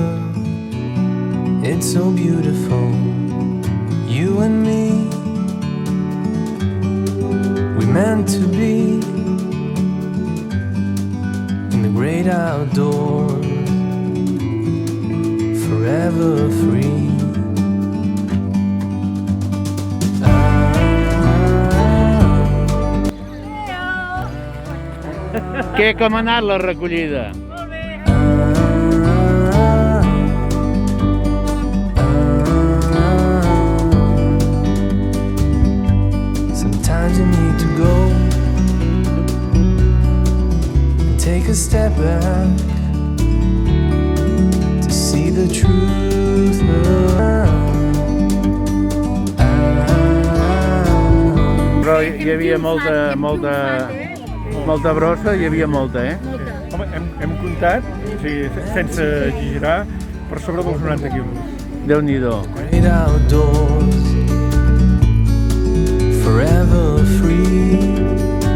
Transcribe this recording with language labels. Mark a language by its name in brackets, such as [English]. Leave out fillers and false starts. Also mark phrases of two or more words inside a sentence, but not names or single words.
[English] It's so beautiful, you and me. We meant to be in the great outdoors, forever free. [Catalan] Què, com ha anat la recollida? Molt bé. [English] Sometimes you need to go and take a step back to see the truth [Catalan] Però hi havia molta brossa, hi havia molta, eh? Home, hem comptat, o sigui, sense exagerar, per sobre dels 90 quilos. Déu-n'hi-do. [English] Great outdoors, forever free.